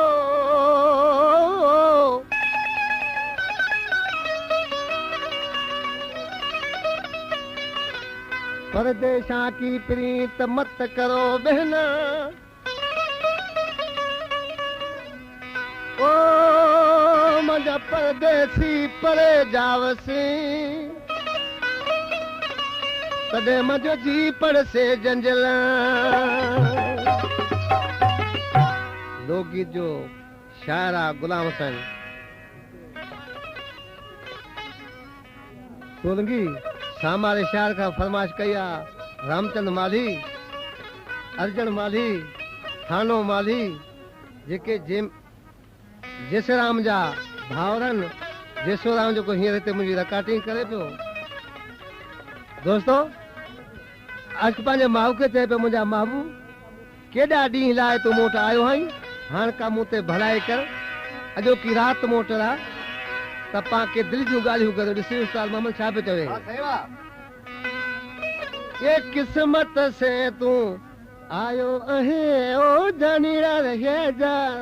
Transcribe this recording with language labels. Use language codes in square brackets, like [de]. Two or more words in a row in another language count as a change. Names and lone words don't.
[raj] परदेशा की प्रीत मत करो बहना ओ मजा परदेसी परे जावसी तदे मजो जी पड़ से जंजला [sd] लोकगीत जो शायरा गुलाम हुसैन सोलंगी [ur] हमारे शायर का फरमाइश [sd] कया रामचंद माली अर्जन माली थानो माली जेके जेसराम जा भावरन जेसोराम जो को हींअर हिते मुंहिंजी रिकॉर्डिंग करे पियो दोस्तों अॼु पंहिंजे माउ खे चए पियो मुंहिंजा महबूब केॾा ॾींहं लाइ तूं मूं वटि आयो आहीं हाणे का मूं ते भलाई कर अॼोकी राति मूं वटि रह त पाण के दिलि जूं ॻाल्हियूं करियो ॾिसी उस्ताद मोहम्मद छा पियो चवे ये किस्मत से तू आयो आहे ओ जानीड़ा रहे जा